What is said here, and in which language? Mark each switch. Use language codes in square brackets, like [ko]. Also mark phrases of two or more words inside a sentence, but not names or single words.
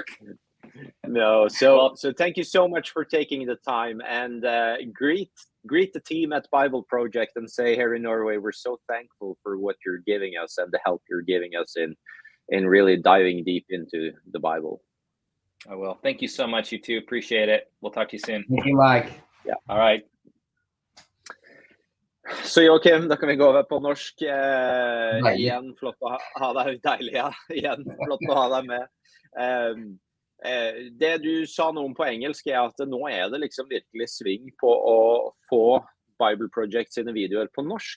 [en] No, so thank you so much for taking the time, and greet the team at Bible Project and say here in Norway, we're so thankful for what you're giving us and the help you're giving us in really diving deep into the Bible. I will. Thank you so much, you two. Appreciate it. We'll talk to you soon. Thank you, Mike. Yeah. All right. [no] Så Joachim, da kan vi gå over på norsk. Igjen, flott å ha deg. Deilig, ja. Igjen, flott å ha deg med. Det du sa noe om på engelsk at nå det liksom virkelig sving på å få Bible Project sine videoer på norsk.